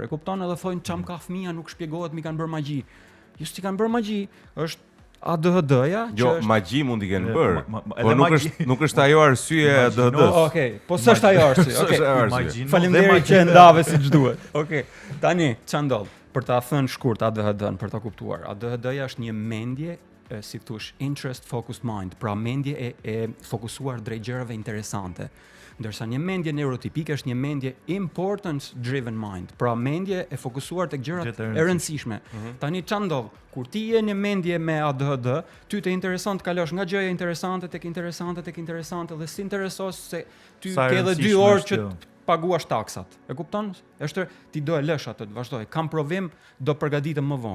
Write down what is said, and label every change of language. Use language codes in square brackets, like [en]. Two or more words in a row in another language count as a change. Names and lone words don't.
[sq] E kupton, edhe thonë çam ka fëmia, nuk shpjegohet, mi kanë bërë magji. Jo si kanë bërë magji, është ADHD-ja, jo, magji mund t'i kenë bërë. Po nuk është ajo arsye e ADHD-s. Okej, po s'është ajo arsye. Okej. Faleminderit që e ndave siç duhet. Okej. Tani ç'a ndodh? Për ta thënë shkurt ADHD-n, për ta kuptuar. ADHD-ja është një mendje si thush [en] interest focused mind, [sq] pra mendje e fokusuar drejt gjërave interesante. Ndërsa një mendje neurotipike është një mendje [en] importance driven mind, [sq] pra mendje e fokusuar tek gjërat e rëndësishme. Tani ç'a ndodh? Kur ti je në mendje me ADHD, ty të intereson të kalosh nga gjëja interesante tek interesante dhe si interesos se ty ke edhe 2 orë që paguash taksat. E kupton? Është ti do e lësh atë të vazhdoj. Kam provim, do përgatitem më vonë.